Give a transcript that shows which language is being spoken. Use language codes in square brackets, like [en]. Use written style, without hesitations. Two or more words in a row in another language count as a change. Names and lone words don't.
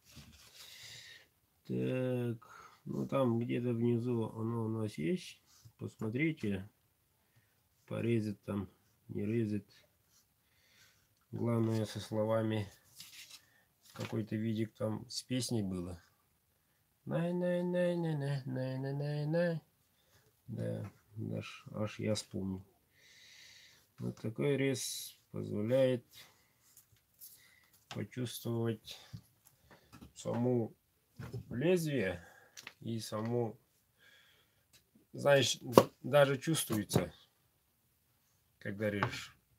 [ru] Так, ну там где-то внизу оно у нас есть. Посмотрите, порезать там, не резать. Главное, со словами, какой-то видик там с песней было. Най-най-най-най-най-най-най-най. Да, аж я вспомнил. Вот такой рез позволяет почувствовать саму лезвие и саму, знаешь, даже чувствуется, когда режешь.